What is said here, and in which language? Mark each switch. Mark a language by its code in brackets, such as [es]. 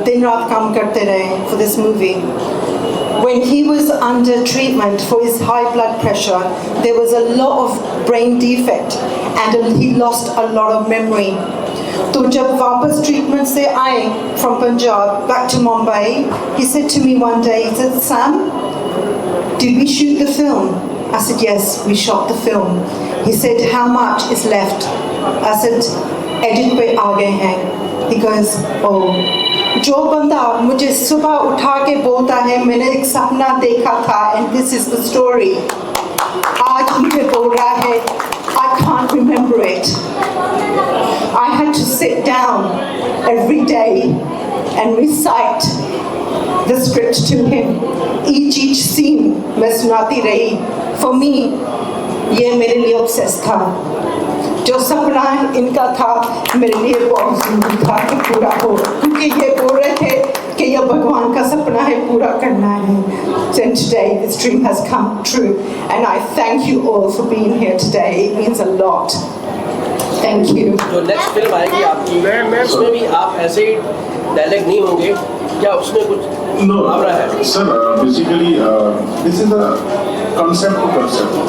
[hi] Din raat kaam karte rahe [en] for this movie. When he was under treatment for his high blood pressure, there was a lot of brain defect and he lost a lot of memory. [hi] तो जब वापस treatment से आए [en] from Punjab back to Mumbai, he said to me one day, he said, Sam, did we shoot the film? I said, yes, we shot the film. He said, how much is left? I said, [hi] edit पे आ गए हैं. [en] He goes, oh. [hi] जो बंदा मुझे सुबह उठा के बोलता है मैंने एक सपना देखा था [en] and this is the story, [hi] आज मुझे बोल रहा है [en] I can't remember it. I had to sit down every day and recite the script to him. Each scene [hi] मैं सुनाती रही. [en] For me, [hi] ये मेरे लिए obsessed था. जो सपना इनका था मेरे लिए बहुत ज़रूरी था कि पूरा हो, क्योंकि ये बोल रहे थे कि यह भगवान का सपना है, पूरा करना है. [en] And today this dream has come true and I thank you all for being here today. It means a lot. Thank you. [hi] जो नेक्स्ट फिल्म आएगी आपकी उसमें भी आप ऐसे ही डायलॉग नहीं होंगे क्या, उसमें कुछ [en] No, [hi] आवरा है? [en] sir, basically this is a concept to concept.